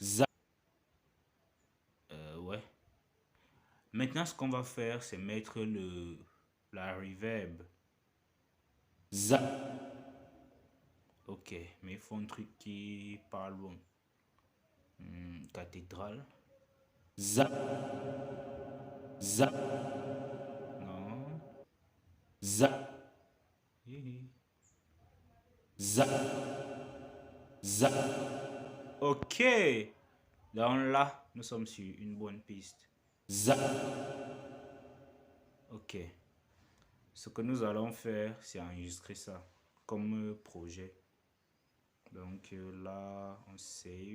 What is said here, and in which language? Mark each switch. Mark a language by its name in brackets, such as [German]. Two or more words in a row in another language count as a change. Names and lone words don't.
[French] Za. Ouais. Maintenant, ce qu'on va faire, c'est mettre la reverb. Za. Ok, mais il faut un truc qui parle bon. Cathédrale. Za. Za. Non. Za. Za. Za. Ok. Donc là, nous sommes sur une bonne piste. Za. Ok. Ce que nous allons faire, c'est enregistrer ça comme projet. Donc là, on save.